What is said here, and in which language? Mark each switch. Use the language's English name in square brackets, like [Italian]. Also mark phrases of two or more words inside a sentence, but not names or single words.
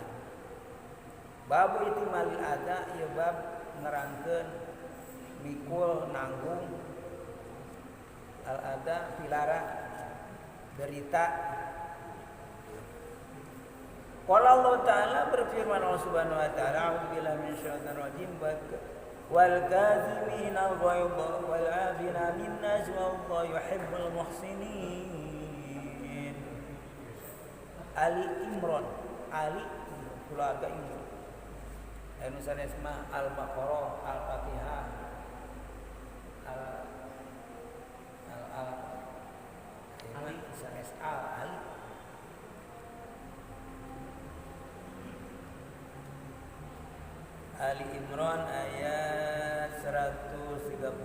[Arabic] باب احتمال الأذى [Sundanese] ieu bab nerangkeun mikul nanggung al adza pilara derita. [Arabic] قال الله تعالى berfirman الله سبحانه وتعالى، أعوذ بالله من الشيطان الرجيم، والكاظمين الغيظ والعافين عن الناس والله يحب المحسنين. [Sundanese] Ali Imran, Ali keluarga Imran. Anu sanesma Al-Baqarah, Al-Fatihah, Ali sanes Ali. Ali Imran ayat 134.